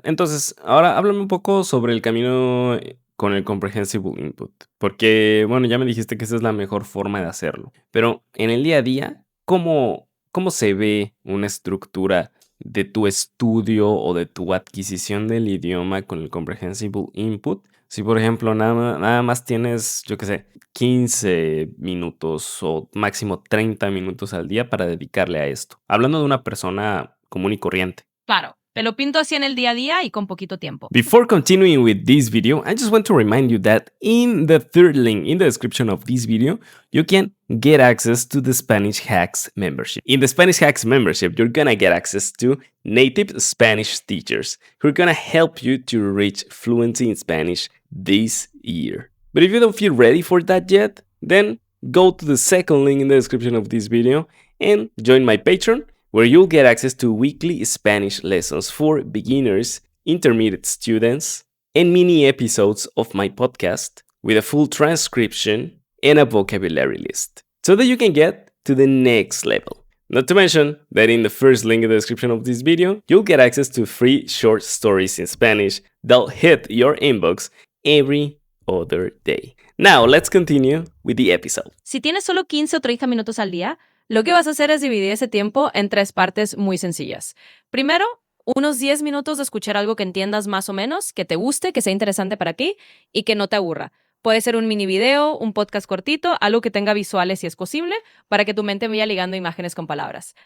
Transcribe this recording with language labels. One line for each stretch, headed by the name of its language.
Spanish: Entonces, ahora háblame un poco sobre el camino con el Comprehensible Input, porque, bueno, ya me dijiste que esa es la mejor forma de hacerlo, pero en el día a día, ¿cómo se ve una estructura de tu estudio o de tu adquisición del idioma con el Comprehensible Input? Si, por ejemplo, nada más tienes, yo qué sé, 15 minutos o máximo 30 minutos al día para dedicarle a esto. Hablando de una persona común y corriente. Claro, te lo pinto así en el día a día y con poquito tiempo.
English: Before continuing with this video, I just want to remind you that in the third link in the description of this video, you can get access to the Spanish Hacks membership. In the Spanish Hacks membership, you're gonna get access to native Spanish teachers who are gonna help you to reach fluency in Spanish this year. But if you don't feel ready for that yet, then go to the second link in the description of this video and join my Patreon, where you'll get access to weekly Spanish lessons for beginners, intermediate students, and mini episodes of my podcast with a full transcription and a vocabulary list, so that you can get to the next level. Not to mention that in the first link in the description of this video, you'll get access to free short stories in Spanish that'll hit your inbox every other day. Now, let's continue with the episode.
Spanish: Si tienes solo 15 o 30 minutos al día, lo que vas a hacer es dividir ese tiempo en 3 partes muy sencillas. Primero, unos 10 minutos de escuchar algo que entiendas más o menos, que te guste, que sea interesante para ti y que no te aburra. Puede ser un mini video, un podcast cortito, algo que tenga visuales si es posible, para que tu mente vaya ligando imágenes con palabras.